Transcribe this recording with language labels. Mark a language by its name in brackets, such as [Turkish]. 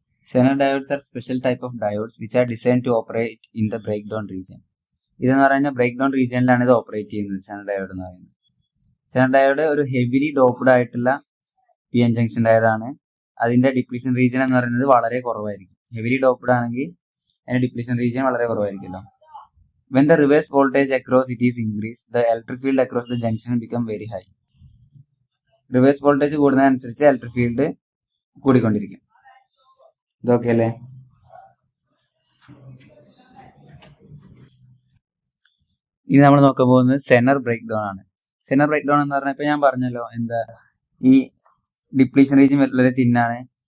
[English] Zener diodes are special type of diodes which are designed to operate in the breakdown region. [Malayalam] ഇതെന്ന് പറഞ്ഞാൽ break down റീജിയനിലാണ് ഇത് operate ചെയ്യുന്നത്. Zener diode എന്ന് പറയുന്നത്. Zener diode ഒരു heavily doped ആയിട്ടുള്ള PN junction ഡയോഡാണ്. അതിന്റെ ഡിപ്ലീഷൻ റീജിയൻ എന്ന് പറയുന്നത് വളരെ കുറവായിരിക്കും. ഹെവിലി ഡോപ്ഡ് ആണെങ്കിൽ അതിന്റെ ഡിപ്ലീഷൻ റീജിയൻ വളരെ കുറവായിരിക്കുമല്ലോ. [English] When the reverse voltage across it is increased, the electric field across the junction become very high. [Malayalam] Reverse voltage കൂടുന്നതനുസരിച്ച് electric field കൂടിക്കൊണ്ടിരിക്കും. ഇതൊക്കെ അല്ലേ? ഇനി നമ്മൾ നോക്കാൻ പോകുന്നത് സെനർ ബ്രേക്ക് ഡൗൺ ആണ്. സെനർ ബ്രേക്ക് ഡൗൺ എന്ന് പറഞ്ഞാൽ ഇപ്പൊ ഞാൻ പറഞ്ഞല്ലോ, എന്താ ഈ ഡിപ്ലീഷൻ റീജിയൻ വളരെ തിന്നാണ്.